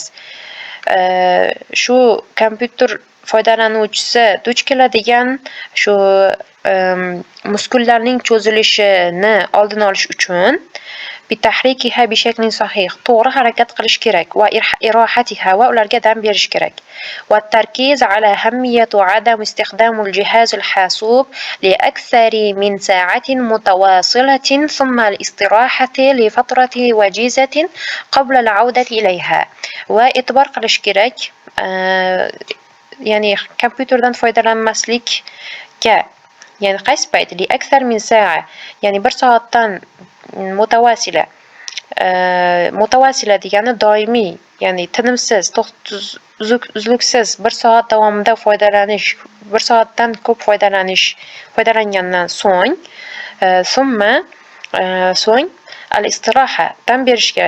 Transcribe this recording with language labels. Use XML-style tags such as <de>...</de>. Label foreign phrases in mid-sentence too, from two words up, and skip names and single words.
<uz>Shu kompyuter foydalanuvchisi duch keladigan shu muskullarning cho'zilishini oldini olish uchun</uz> <ar>بتحريكها بشكل صحيح</ar> <uz>to'g'ri harakat qilish kerak va irohatiha va ularga dam berish kerak.</uz> <ar>والتركيز على أهمية عدم استخدام جهاز الحاسوب لأكثر من ساعة متواصلة ثم الاستراحة لفترة وجيزة قبل العودة إليها.</ar> <uz>Va e'tibor qilish kerak, ya'ni kompyuterdan foydalanmaslikka, ya'ni qaysi payt</uz> <ar>لأكثر من ساعة,</ar> <uz>ya'ni 1 soatdan mutavasila degani doimiy, ya'ni tinimsiz, uzluksiz 1 soat davomida foydalanish, 1 soatdan ko'p foydalangandan so'ng al-istiroha dam berish kerak.</uz>